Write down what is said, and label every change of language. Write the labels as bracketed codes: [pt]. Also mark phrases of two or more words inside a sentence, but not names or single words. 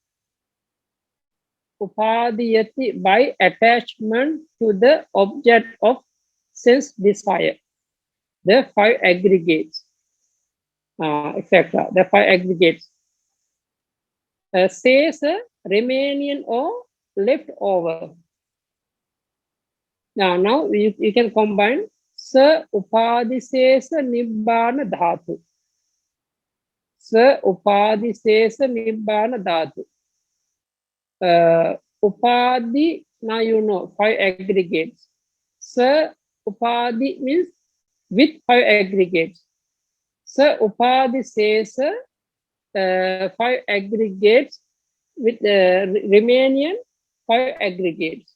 [en] Upadhiyati, by attachment to the object of sense desire. The five aggregates, etc. The five aggregates. Says remaining or left over. Now you can combine [pi] sa upadhisesa nibbana dhatu. Sa upadhisesa nibbana dhatu. [en] Upadhi, now you know, five aggregates. [pi] Sa upadhi [en] means with five aggregates. [pi] Sa upadhisesa, [en] five aggregates with the remaining five aggregates.